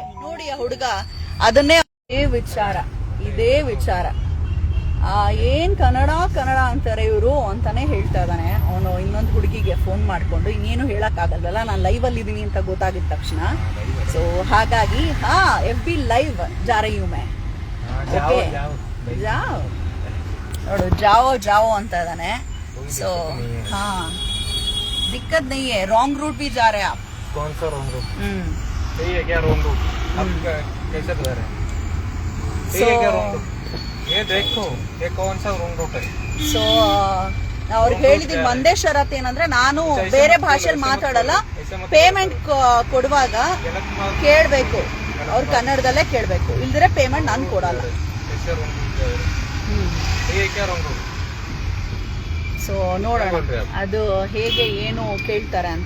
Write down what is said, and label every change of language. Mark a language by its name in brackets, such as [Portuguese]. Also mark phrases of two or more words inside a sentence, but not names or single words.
[Kannada] ನೋಡಿ ಆ ಹುಡುಗ ಅದನ್ನೇ, ಇದೇ ವಿಚಾರ ಏನ್ ಕನ್ನಡ ಅಂತಾರೆ ಇವರು ಅಂತಾನೆ ಹೇಳ್ತಾ ಇದ್ದಾನೆ. ಅವನು ಇನ್ನೊಂದು ಹುಡುಗಿಗೆ ಫೋನ್ ಮಾಡ್ಕೊಂಡು, ಇನ್ನೇನು ಹೇಳಕ್ ಆಗಲ್ವಲ್ಲ, ನಾನು ಲೈವ್ ಅಲ್ಲಿ ಇದೀನಿ ಅಂತ ಗೊತ್ತಾಗಿದ ತಕ್ಷಣ. [Hindi] ಸೊ ಹಾಗಾಗಿ FB ಲೈವ್ जा रही हूँ मैं. [Kannada] ಓಕೆ, ಜಾವ್ ನೋಡು, ಜಾವೋ ಅಂತ ಇದ್ದಾನೆ. [Hindi] ಸೊ दिक्कत नहीं है, [English] wrong route [Hindi] भी जा रहे हैं आप. कौन सा [English] wrong route? [Hindi] सही है क्या [English] wrong route? [Hindi] आप कैसे बता रहे हैं? सही है क्या [English] wrong route? [Hindi] ये देखो, ये कौन सा [English] wrong route [Hindi] है? [Kannada] So ಅವ್ರಿಗೆ ಹೇಳಿದೀನಿ, ಒಂದೇ ಷರತ್ತು ಏನಂದ್ರೆ, ನಾನು ಬೇರೆ ಭಾಷೆಯಲ್ಲಿ ಮಾತಾಡಲ್ಲ, ಪೇಮೆಂಟ್ ಕೊಡುವಾಗ ಕೇಳಬೇಕು, ಅವ್ರು ಕನ್ನಡದಲ್ಲೇ ಕೇಳಬೇಕು, ಇಲ್ದಿರೆ ಪೇಮೆಂಟ್ ನಾನು ಕೊಡಲ್ಲ. ಸೊ ನೋಡೋಣ ಅದು ಹೇಗೆ ಏನು ಕೇಳ್ತಾರೆ ಅಂತ.